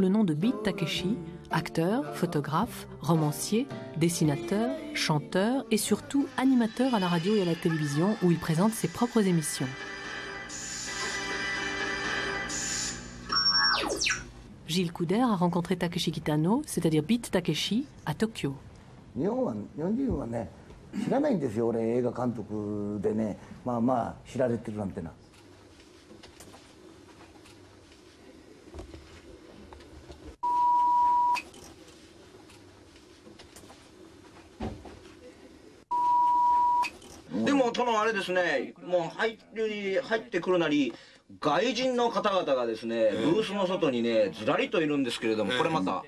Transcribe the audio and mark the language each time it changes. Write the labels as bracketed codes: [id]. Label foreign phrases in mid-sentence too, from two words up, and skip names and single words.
[fr] le nom de Beat Takeshi, acteur, photographe, romancier, dessinateur, chanteur et surtout animateur à la radio et à la télévision où il présente ses propres émissions. Gilles Couder a rencontré Takeshi Kitano, c'est-à-dire Beat Takeshi, à Tokyo. [ja] 日本人はね、知らないんですよ、俺映画監督でね、まあまあ知られてるなんてな。でも殿あれですね、もう入ってくるなり外人の方々がですね、ブースの外にねずらりといるんですけれども、これまた